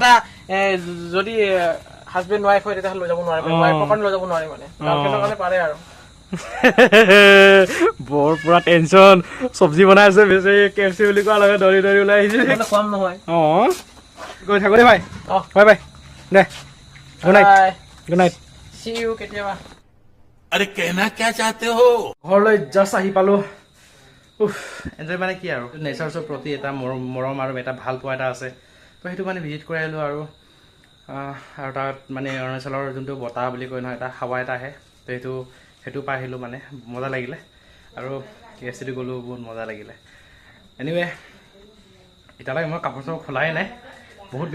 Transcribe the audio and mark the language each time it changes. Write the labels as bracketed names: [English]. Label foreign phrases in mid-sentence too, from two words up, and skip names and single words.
[Assamese] পতা যদি হাজবেণ্ড ৱাইফ হয় তেতিয়াহ'লে লৈ যাব নোৱাৰে ৱাইফৰ কাৰণে লৈ যাব নোৱাৰে মানে গাৰ্লফ্ৰেণ্ডৰ কাৰণে পাৰে আৰু বৰ পুৰা টেনচন চব্জি বনাই আছে বেছি KFC বুলি কোৱাৰ লগে দৌৰি ওলাই আহিছে খোৱাম নহয় গৈ থাকো দে ভাই বাই দে [English] good night see you কেতিয়াবা [Hindi] अरे कहना क्या चाहते हो [Assamese] ঘৰলৈ জাষ্ট আহি পালোঁ এনজয় মানে কি আৰু নেচাৰ্ছৰ প্ৰতি এটা মৰম আৰু এটা ভাল পোৱা এটা আছে তো সেইটো মানে ভিজিট কৰি আহিলোঁ আৰু তাত মানে অৰুণাচলৰ যোনটো বতাহ বুলি কয় নহয় এটা হাৱা এটা আহে তো সেইটো পাই আহিলোঁ মানে মজা লাগিলে আৰু KFCটো গ'লোঁ বহুত মজা লাগিলে এনিৱে এতিয়ালৈকে মই কাপোৰ চাপোৰ খোলাই নাই বহুত